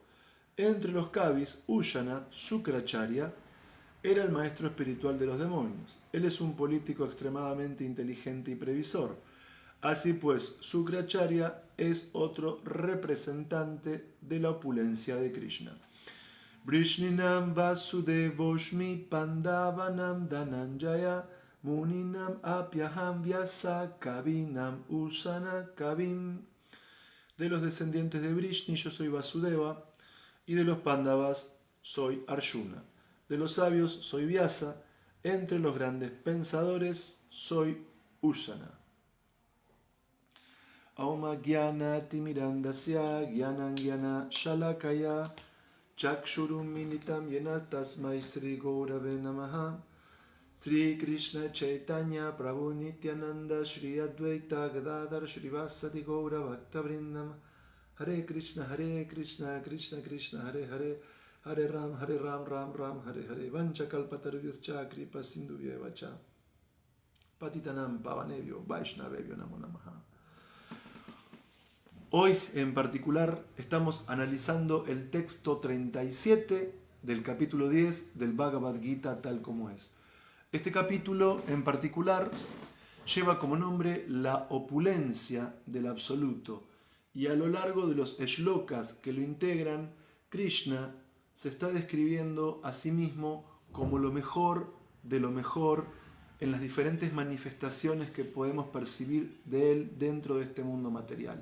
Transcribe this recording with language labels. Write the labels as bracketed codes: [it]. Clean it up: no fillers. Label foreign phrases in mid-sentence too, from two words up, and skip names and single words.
[es] Entre los Kavis, Ushana, Sukracharya, era el maestro espiritual de los demonios. Él es un político extremadamente inteligente y previsor. Así pues, Sukracharya es otro representante de la opulencia de Krishna. [sa] Vrishninam Vasudevoshmi Pandavanam Dhananjaya Muninam Apyaham Vyasa Kavinam Usana Kavim. [es] De los descendientes de Vrishni yo soy Vasudeva y de los Pandavas soy Arjuna. De los sabios soy Vyasa, entre los grandes pensadores soy Usana. [sa] Auma Gyana Timirandasya Gyanan Gyana Shalakaya Chakshurum Minitam Yena Tasmai Sri Gaurave Namaha. Sri Krishna Chaitanya Prabhu Nityananda Shri Advaita Gadadhar Shri Vasadi Gaura Bhakta Vrindam. Hare Krishna Krishna Krishna Hare Hare Hare Ram Ram Ram Hare Hare Vancha Kalpatarvyascha Kripa Sindhuvyevacha Patitanam Pavanebhyo Vaishnavebhyo Namo Namaha. [es] Hoy en particular estamos analizando el texto 37 del capítulo 10 del Bhagavad Gita tal como es. Este capítulo en particular lleva como nombre la opulencia del absoluto y a lo largo de los shlokas que lo integran, Krishna se está describiendo a sí mismo como lo mejor de lo mejor en las diferentes manifestaciones que podemos percibir de él dentro de este mundo material.